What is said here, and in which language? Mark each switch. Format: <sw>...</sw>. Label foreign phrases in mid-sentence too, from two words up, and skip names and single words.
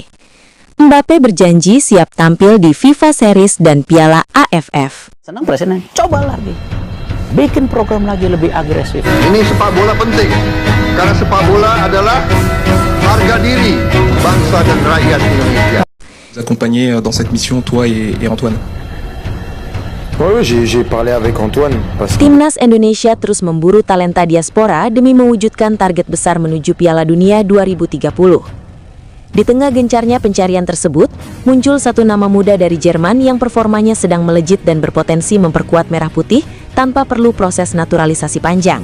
<id>Mbappe berjanji siap tampil di FIFA Series dan Piala AFF. Senang presiden, coba lagi. Bikin program lagi lebih agresif. Ini sepak bola penting, karena sepak bola adalah harga diri bangsa dan rakyat Indonesia.</id> <fr>Vous accompagner dans cette mission, toi et Antoine. Oui, j'ai parlé avec Antoine.</fr> <id>Timnas Indonesia terus memburu talenta diaspora demi mewujudkan target besar menuju Piala Dunia 2030. Di tengah gencarnya pencarian tersebut, muncul satu nama muda dari Jerman yang performanya sedang melejit dan berpotensi memperkuat merah putih tanpa perlu proses naturalisasi panjang.</id>